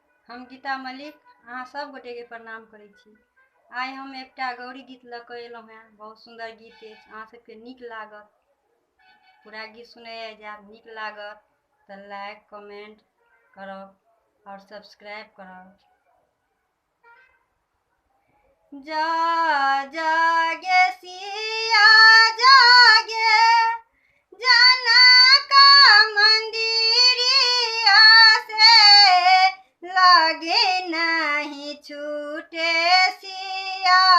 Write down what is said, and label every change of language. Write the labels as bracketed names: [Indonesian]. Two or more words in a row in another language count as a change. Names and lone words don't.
[Maithili] हम गीता मलिक अहाँ सब गोटे के प्रणाम करै छी। आइ हम एकटा गौरी गीत लऽ कऽ एलहुँ हेँ। बहुत सुंदर गीत अछि, अहाँ सबके नीक लागत। पूरा गीत सुनै जायब, नीक लागत तऽ [English] like comment [Maithili] करब और सब्सक्राइब करब। जागे सिया जागे जनक मंदिरिया से लागे नहीं छूटे सिया,